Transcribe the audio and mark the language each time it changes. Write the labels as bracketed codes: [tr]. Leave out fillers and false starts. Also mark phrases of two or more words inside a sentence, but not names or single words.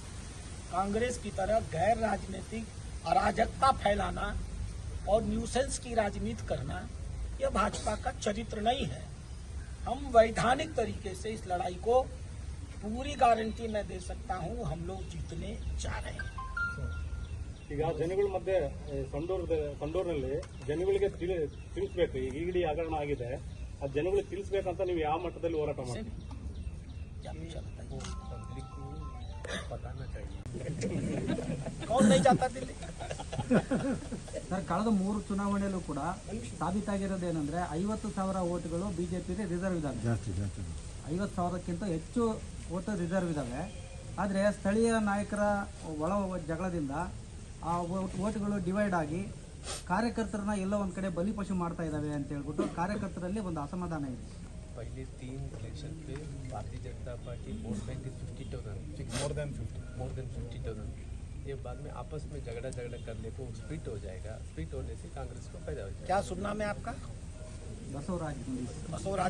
[hi] कांग्रेस की तरह गैर राजनीतिक अराजकता फैलाना और न्यूसेंस की राजनीति करना यह भाजपा का चरित्र नहीं है। हम वैधानिक तरीके से इस लड़ाई को पूरी गारंटी मैं दे सकता हूं, हम लोग जीतने जा रहे हैं। [kn] ಈಗ ಜನಗಳ ಮಧ್ಯೆ ಸಂಡೂರಿನಲ್ಲಿ ಜನಗಳಿಗೆ ತಿಳಿಸಬೇಕು, ಈಗ ಇಡಿ ಹಗರಣ ಆಗಿದೆ, ಅದು ಜನಗಳಿಗೆ ತಿಳಿಸಬೇಕಂತ ನೀವು ಯಾವ ಮಟ್ಟದಲ್ಲಿ ಹೋರಾಟ ಮಾಡ್ತೀರಿ? [hi] कौन नहीं जाता दिल्ली? [kn] ಸರ್, ಕಳೆದ 3 ಚುನಾವಣೆಯಲ್ಲೂ ಕೂಡ ಸಾಬೀತಾಗಿರೋದೇನೆಂದ್ರೆ 50,000 ಓಟ್ಗಳು ಬಿಜೆಪಿಗೆ ರಿಸರ್ವ್ ಇದ್ದಾವೆ. 50,000ಕ್ಕಿಂತ ಹೆಚ್ಚು ಓಟು ರಿಸರ್ವ್ ಇದ್ದಾವೆ. ಆದರೆ ಸ್ಥಳೀಯ ನಾಯಕರ ಒಳ ಜಗಳದಿಂದ ಆ ಓಟ್ಗಳು ಡಿವೈಡ್ ಆಗಿ ಕಾರ್ಯಕರ್ತರನ್ನ ಎಲ್ಲೋ ಒಂದು ಕಡೆ ಬಲಿಪಶು ಮಾಡ್ತಾ ಇದ್ದಾವೆ ಅಂತ ಹೇಳ್ಬಿಟ್ಟು ಕಾರ್ಯಕರ್ತರಲ್ಲಿ ಒಂದು ಅಸಮಾಧಾನ ಇದೆ. [hi] पहले 3 इलेक्शन पे भारतीय जनता पार्टी वोट बैंक 50,000 [en] more than [hi] 50,000। ये बाद में आपस में झगड़ा करने को स्प्लिट हो जाएगा। स्प्लिट होने से कांग्रेस को फायदा हो जाएगा। क्या सुनना में आपका? बसवराज